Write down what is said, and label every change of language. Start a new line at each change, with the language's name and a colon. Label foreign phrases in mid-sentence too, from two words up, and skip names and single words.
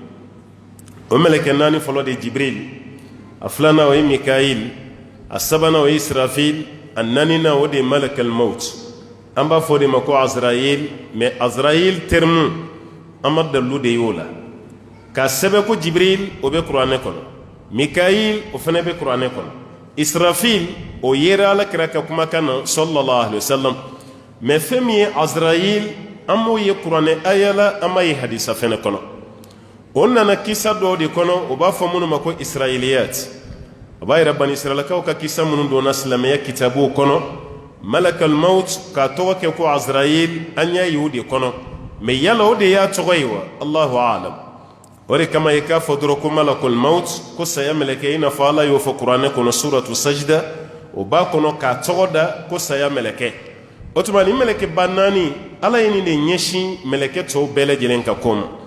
Bambara: o mɛlɛkɛ naani fɔlɔ de ye jibril a filanan o ye mikail a sabanan o ye israfil a naaninan o de ye
Arabic: ملك الموت
Bambara: an b'a fɔ o de ma ko azrail mais azrail terme an ma dalilu de y'o la k'a sɛbɛn ko jibril o bɛ kuranɛ kɔnɔ mikail o fana bɛ kuranɛ kɔnɔ israfil o yera alakira ka kumakan na
Arabic: صلى الله عليه وسلم
Bambara: mais fɛn min ye azrail an m'o ye kuranɛ aya la an m'a ye hadisa fɛnɛ kɔnɔ o nana kisa dɔw de kɔnɔ o b'a fɔ minnu ma ko israiliyat o b'a yira bani israilakaw ka kisa minnu donna silamɛya kitabuw kɔnɔ
Arabic: ملك الموت
Bambara: k'a tɔgɔ kɛ ko azrail an y'a ye o de kɔnɔ mais yala o de y'a tɔgɔ ye wa
Arabic: الله أعلم
Bambara: o de kama i k'a fɔ dɔrɔn ko
Arabic: ملك الموت
Bambara: ko saya mɛlɛkɛ i n'a fɔ ala y'o fɔ kuranɛ kɔnɔ
Arabic: سورة السجدة
Bambara: o b'a kɔnɔ k'a tɔgɔ da ko saya mɛlɛkɛ o tuma ni mɛlɛkɛ ba naani ala ye nin de ɲɛsin mɛlɛkɛ tɔw bɛɛ lajɛlen ka ko ma